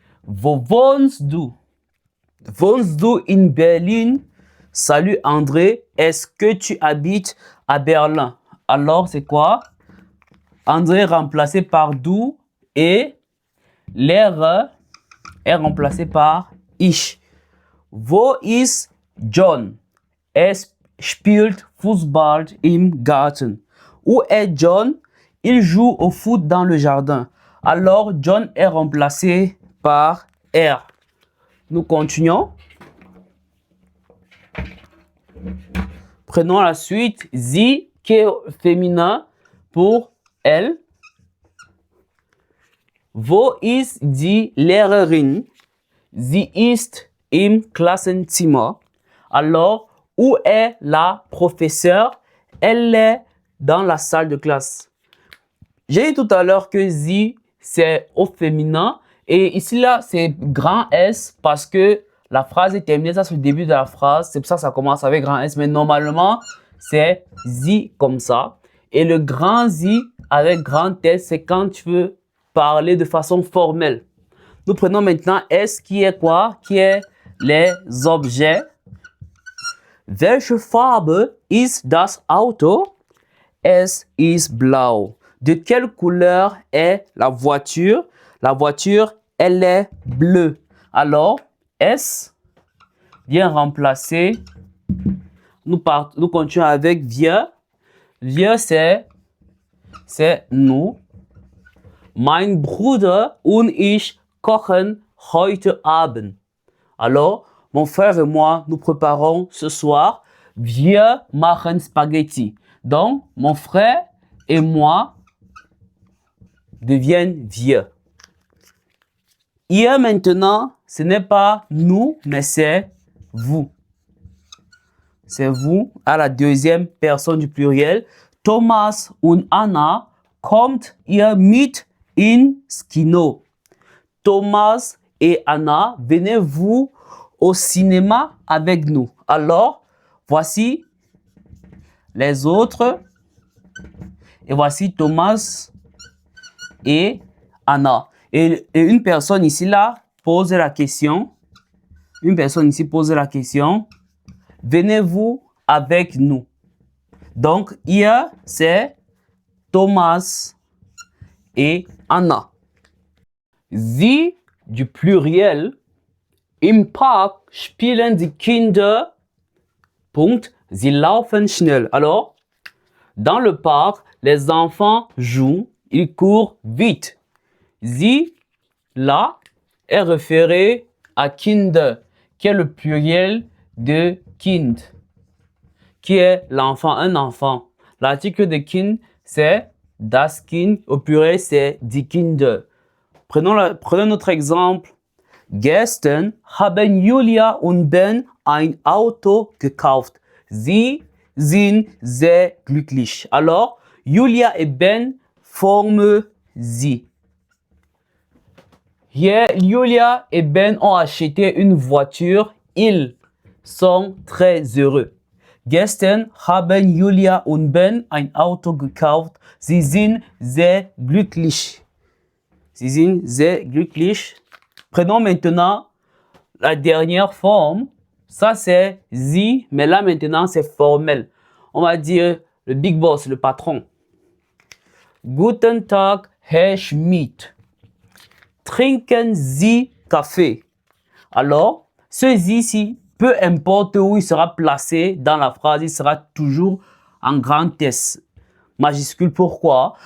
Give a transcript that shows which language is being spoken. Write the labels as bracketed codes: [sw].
[de] Wo wohnst du? Wohnst du in Berlin? [fr] Salut André. Est-ce que tu habites à Berlin? Alors, c'est quoi? André remplacé par du et Lehrer est remplacé par [de] ich. Wo ist John? Es spielt Fußball im Garten. [fr] Où est John? Il joue au foot dans le jardin. Alors, John est remplacé par er. Nous continuons. Prenons la suite. Sie, qui est féminin pour elle. [de] Wo ist die Lehrerin? Sie ist im Klassenzimmer. [fr] Alors, où est la professeure? Elle est dans la salle de classe. J'ai dit tout à l'heure que sie, c'est au féminin. Et ici, là, c'est grand S parce que la phrase est terminée. Ça, c'est le début de la phrase. C'est pour ça que ça commence avec grand S. Mais normalement, c'est sie comme ça. Et le grand sie avec grand S, c'est quand tu veux parler de façon formelle. Nous prenons maintenant S qui est quoi? Qui est les objets. [de] Welche Farbe ist das Auto? Es ist blau. [fr] De quelle couleur est la voiture? La voiture, elle est bleue. Alors, S vient remplacer. Nous continuons avec wir. Wir, c'est nous. [de] Mein Bruder und ich kochen heute Abend. [fr] Alors, mon frère et moi, nous préparons ce soir. [de] Wir machen Spaghetti. [fr] Donc, mon frère et moi deviennent wir. Ihr maintenant, ce n'est pas nous, mais c'est vous. C'est vous à la deuxième personne du pluriel. [de] Thomas und Anna, kommt ihr mit ins Kino? [fr] Thomas et Anna, venez-vous au cinéma avec nous? Alors, voici les autres. Et voici Thomas et Anna. Et une personne ici, là, pose la question. Une personne ici pose la question. Venez-vous avec nous? Donc, ihr, c'est Thomas et Anna. Sie, du pluriel. [de] Im Park spielen die Kinder. Punkt. Sie laufen schnell. [fr] Alors, dans le parc, les enfants jouent. Ils courent vite. Sie, là, est référé à Kinder, qui est le pluriel de Kind, qui est l'enfant, un enfant. L'article de Kind, c'est das Kind. Au pluriel, c'est die Kinder. Prenons notre exemple. [de] Gestern haben Julia und Ben ein Auto gekauft. Sie sind sehr glücklich. [fr] Alors, Julia et Ben forment sie. Hier, Julia et Ben ont acheté une voiture. Ils sont très heureux. [de] Gestern haben Julia und Ben ein Auto gekauft. Sie sind sehr glücklich. Sie sind sehr glücklich. [fr] Prenons maintenant la dernière forme. Ça, c'est sie, mais là, maintenant, c'est formel. On va dire le big boss, le patron. [de] Guten Tag, Herr Schmidt. Trinken Sie Kaffee? [fr] Alors, ce sie ici, peu importe où il sera placé dans la phrase, il sera toujours en grand S majuscule. Pourquoi?